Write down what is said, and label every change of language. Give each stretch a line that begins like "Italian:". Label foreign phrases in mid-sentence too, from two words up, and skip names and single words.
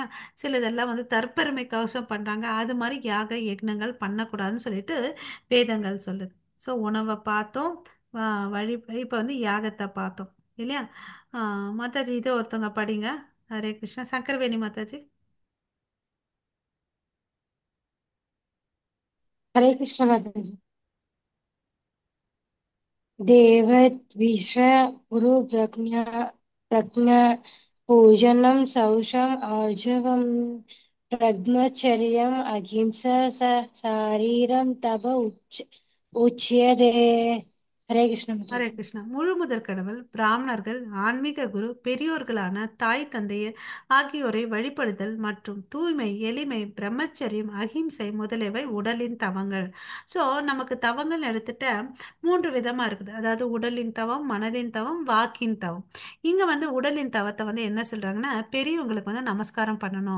Tamil: சிலதெல்லாம் வந்து தற்பெருமைக்கோசம் பண்றாங்க. அது மாதிரி யாக யக்னங்கள் பண்ணக்கூடாதுன்னு சொல்லிட்டு வேதங்கள் சொல்லுது. ஸோ உணவை பார்த்தோம், வழி இப்போ வந்து யாகத்தை பார்த்தோம் இல்லையா. மாதாஜி இது ஒருத்தவங்க படிங்க. ஹரே கிருஷ்ணா. சங்கரவேணி மாதாஜி.
Hindi: हरे कृष्ण माता जी।
Sanskrit: देवद्विष गुरु प्रज्ञा पूजनम शौचम आर्जवम ब्रह्मचर्यम अहिंसा शारीरम तप उच्यते।
Hindi: हरे कृष्ण माता ஹரே जी।
Tamil: கிருஷ்ணா. முழு முதற் கடவுள் பிராமணர்கள் ஆன்மீக குரு பெரியோர்களான தாய் தந்தையர் ஆகியோரை வழிபடுதல் மற்றும் தூய்மை எளிமை பிரம்மச்சரியம் அகிம்சை முதலியவை உடலின் தவங்கள். ஸோ நமக்கு தவங்கள் எடுத்துட்ட 3 விதமா இருக்குது. அதாவது உடலின் தவம், மனதின் தவம், வாக்கின் தவம். இங்க வந்து உடலின் தவத்தை வந்து என்ன சொல்றாங்கன்னா, பெரியவங்களுக்கு வந்து நமஸ்காரம் பண்ணணும்.